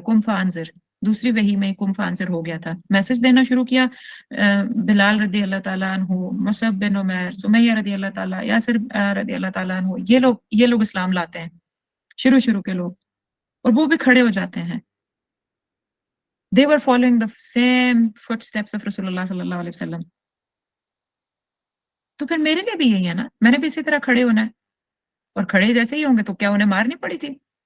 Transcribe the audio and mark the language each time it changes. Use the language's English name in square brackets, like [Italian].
[Hindi] कुम फांजिर, दूसरी वही में कुम फांजिर हो गया था, मैसेज देना शुरू किया। बिलाल रदी अल्लाह ताला अन्हु, मुसअब बिन उमैर, सुमैया रदी अल्लाह ताला, यासिर रदी अल्लाह ताला अन्हु, ये लोग इस्लाम लाते हैं, शुरू शुरू के लोग, और वो भी खड़े हो जाते हैं। [English] They were following the same footsteps of Rasulullah sallallahu alaihi wasallam. [Hindi] तो फिर मेरे लिए भी यही है ना, मैंने भी इसी तरह खड़े होना है, और खड़े जैसे ही होंगे तो क्या उन्हें मारनी पड़ी थी?